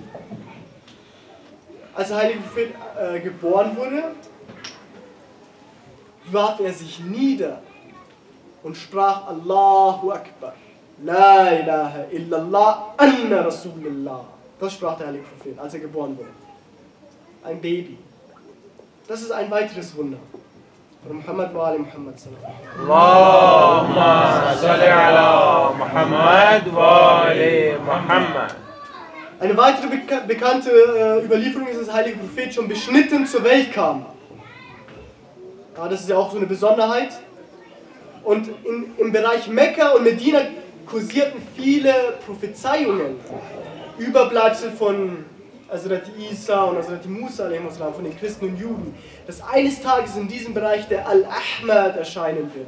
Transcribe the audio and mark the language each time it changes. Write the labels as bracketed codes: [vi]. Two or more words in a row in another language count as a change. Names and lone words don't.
[de] Als der heilige Prophet geboren wurde, warf er sich nieder und sprach [ar] الله أكبر، لا إله إلا الله، أن رسول الله. [de] Das sprach der heilige Prophet, als er geboren wurde. Ein Baby. Das ist ein weiteres Wunder. [ar] Von محمد وآل محمد صلى الله اللهم صل على محمد وآل محمد. [de] Eine weitere bekannte Überlieferung ist, dass der heilige Prophet schon beschnitten zur Welt kam. Ja, das ist ja auch so eine Besonderheit. Und im Bereich Mekka und Medina kursierten viele Prophezeiungen, Überbleibsel von Hazrat Isa und Hazrat Musa von den Christen und Juden, dass eines Tages in diesem Bereich der Al-Ahmad erscheinen wird.